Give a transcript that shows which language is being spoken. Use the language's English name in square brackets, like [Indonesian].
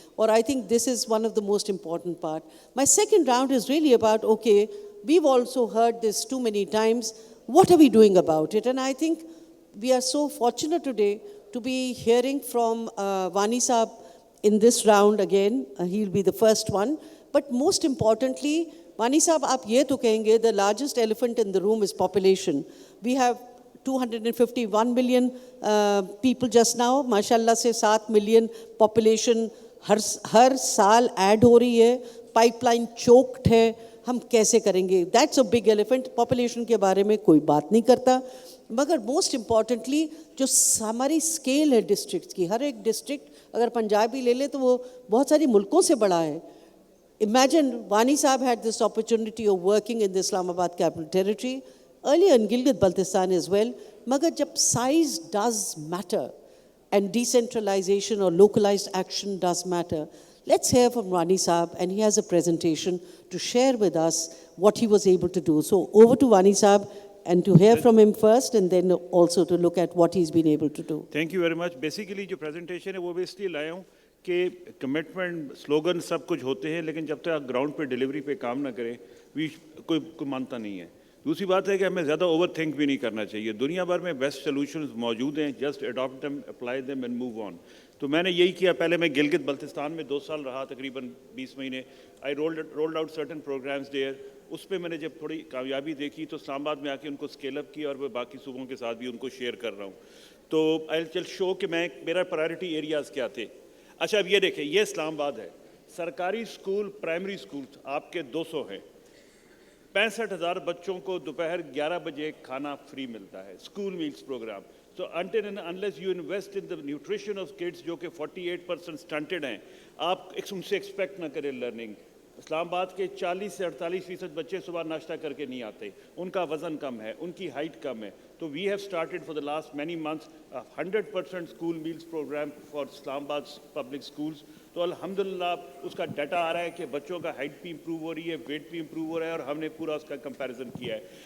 [English] और I think this is one of the most important part. My second round is really about, okay, we've also heard this too many times, what are we doing about it? And I think we are so fortunate today to be hearing from Wani Saab in this round again. He'll be the first one. But most importantly, Wani Saab, [Hindi] आप ये तो कहेंगे, [English] the largest elephant in the room is population. We have 251 million people just now. [Hindi] माशाल्लाह से 7 million population हर साल add हो रही है. पाइपलाइन चोक्ड है. हम कैसे करेंगे? [English] That's a big elephant. [Hindi] Population के बारे में कोई बात नहीं करता. मगर most importantly, जो हमारी स्केल है डिस्ट्रिक्ट की, हर एक डिस्ट्रिक्ट अगर पंजाब ही ले ले तो वो बहुत सारी मुल्कों से बड़ा है. [English] Imagine Wani Saab had this opportunity of working in the Islamabad Capital Territory, earlier in Gilgit-Baltistan as well. Magar jab size does matter and decentralization or localized action does matter. Let's hear from Wani Saab, and he has a presentation to share with us what he was able to do. So over to Wani Saab, and to hear from him first, and then also to look at what he's been able to do. Thank you very much. [Hindi] Basically जो presentation है वो भी इसलिए लाया हूँ कि commitment slogan सब कुछ होते हैं, लेकिन जब तक आप ग्राउंड पे डिलीवरी पे काम ना करें कोई मानता नहीं है. दूसरी बात है कि हमें ज़्यादा ओवर थिंक भी नहीं करना चाहिए. दुनिया भर में बेस्ट सोल्यूशंस मौजूद हैं, [English] Just adopt them, apply them and move on. [Hindi] तो मैंने यही किया. पहले मैं गिलगित बल्तिस्तान में 2 साल रहा, तकरीबन 20 महीने. [English] I rolled out certain programs there. [Hindi] उस पर मैंने जब थोड़ी कामयाबी देखी तो इस्लामाबाद में आके उनको स्केल अप किया और मैं बाकी सूबों के साथ भी उनको शेयर कर रहा हूँ. तो [English] I will show [Hindi] कि मेरा प्रायोरिटी एरियाज़ क्या थे. अच्छा, अब ये देखें, ये इस्लामाबाद है. सरकारी स्कूल प्राइमरी स्कूल आपके 200 हैं, 65,000 बच्चों को दोपहर 11 बजे खाना फ्री मिलता है, school meals programme. [English] So until and unless you invest in the nutrition of kids [Hindi] जो कि 48% stunted हैं, आप उनसे एक्सपेक्ट ना करें लर्निंग. इस्लामाबाद के 40 से 48% बच्चे सुबह नाश्ता करके नहीं आते, उनका वज़न कम है, उनकी हाइट कम है. [English] तो we have started for the last many months 100% school meals program for Islamabad public schools. [Hindi] तो अल्हम्दुलिल्लाह उसका डाटा आ रहा है कि बच्चों का हाइट भी इंप्रूव हो रही है, वेट भी इंप्रूव हो रहा है, और हमने पूरा उसका कंपैरिजन किया है.